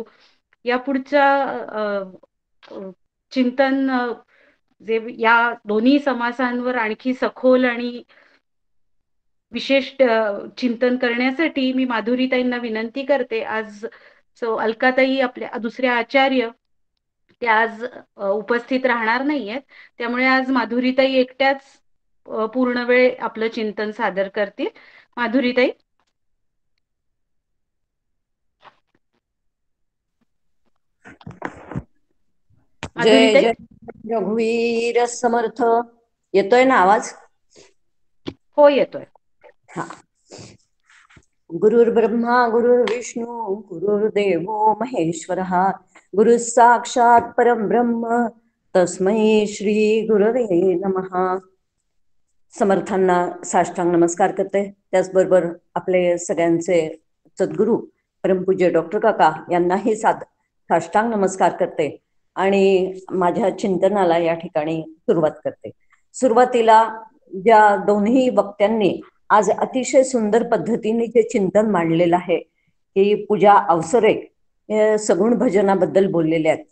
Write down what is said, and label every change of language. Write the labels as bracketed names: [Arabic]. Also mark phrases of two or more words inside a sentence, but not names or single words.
[Marathi] या पुढच्या चिंतन जे या दोन्ही समासांवर आणखी सखोल आणि विशेष चिंतन करण्यासाठी मी माधुरीताईंना विनंती करते. आज अलकाताई आपल्या दुसऱ्या आचार्य त्या आज उपस्थित राहणार नाहीयेत, त्यामुळे आज माधुरीताई एकट्याच पूर्ण वेळ आपलं चिंतन सादर करतील. माधुरीताई. जय जय रघुवीर समर्थ. येतोय ना आवाज? हो येतोय. हा. [Sanskrit] गुरुर्ब्रह्मा गुरुर्विष्णू गुरुर्देवो महेश्वरः गुरु साक्षात परब्रह्म तस्मै श्री गुरवे नमः. [Marathi] समर्थांना साष्टांग नमस्कार करते. त्याचबरोबर आपले सगळ्यांचे सद्गुरू परमपूज्य डॉक्टर काका यांनाही साष्टांग नमस्कार करते आणि माझ्या चिंतनाला या ठिकाणी सुरुवात करते. सुरुवातीला ज्या दोन्ही वक्त्यांनी आज अतिशय सुंदर पद्धतीने जे चिंतन मांडलेलं आहे की पूजा अवसरे सगुण भजनाबद्दल बोललेले आहेत.